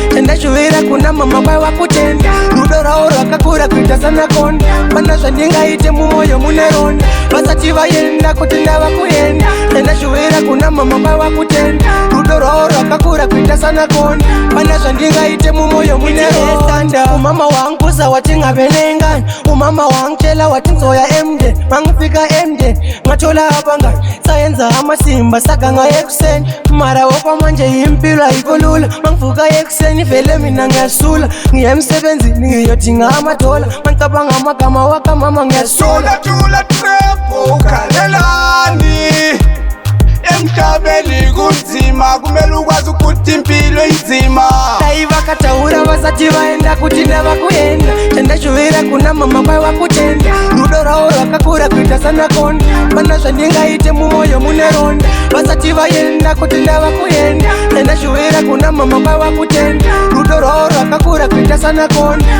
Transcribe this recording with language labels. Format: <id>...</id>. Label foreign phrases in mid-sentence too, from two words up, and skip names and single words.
<sn>Chandashuvira kuna mama kwaiva kutenda. Rudo ravo rwakakura kuita sanakonda. Pana zvandingaite mumwoyo mune ronda. Vasati vaenda kuti ndava kuenda. Chandashuvira kuna mama kwaiva kutenda. Rudo rwavo rwakakura kuita sanakonda. Pana zvandingaite mumwoyo mune ronda. Umama wangu zawatingavenengana.</sn> <zu>Umama wangitshela wathi ngizoya emde, mangifika emde, ngathola abangani, sayenza amasimba, saganga ekuseni. Mara okwamanje impilo ayikho lula, mangivuka ekuseni vele mina ngiyasula. Ngiya emsebenzini ngiyodinga amadola, mangicabanga amagama wakamama ngiyasula. Thula, thula, trap, ukhalelani? Emhlabeni kun- Zima, kumele ukwazi ukuthi impilo inzima.</zu> <sn>Dai vakataura vasati vaenda kuti ndava kuenda. Chandashuvira kuna mama kwaiva kutenda. Rudo rwavo rwakakura kuita sana konda. Mana zvandingaite mumwoyo mune ronda. Vasati vaenda kuti ndava kuenda. Chandashuvira kuna mama kwaiva kutenda. Rudo rwavo rwakakura kuita sana konda.</sn>